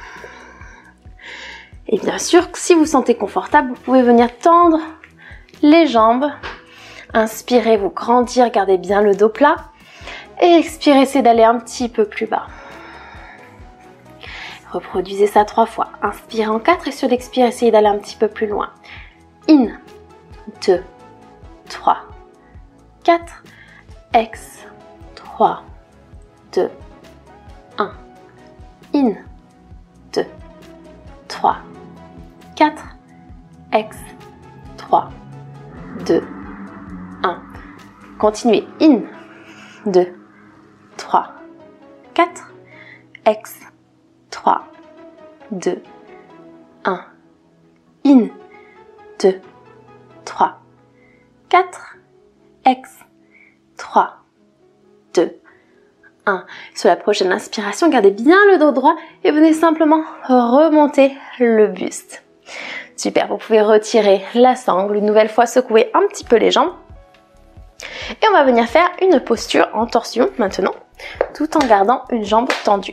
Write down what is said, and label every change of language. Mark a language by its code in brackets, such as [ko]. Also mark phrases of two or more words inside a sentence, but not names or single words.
[fr] Et bien sûr, si vous vous sentez confortable, vous pouvez venir tendre les jambes. Inspirez, vous grandir, gardez bien le dos plat. Et expirez, essayez d'aller un petit peu plus bas. Reproduisez ça 3 fois. Inspirez en 4 et sur l'expire, essayez d'aller un petit peu plus loin. In, 2, 3, 4, ex, 3, 2, 1, in, 2, 3, 4, ex, 3, 2, 1. Continuez, in, 2, 3, 4, ex, 3, 2, 1, in, 2, 3, 4, Ex. 3, 2, 1. Sur la prochaine inspiration, gardez bien le dos droit et venez simplement remonter le buste. Super, vous pouvez retirer la sangle, une nouvelle fois secouer un petit peu les jambes. Et on va venir faire une posture en torsion maintenant, tout en gardant une jambe tendue.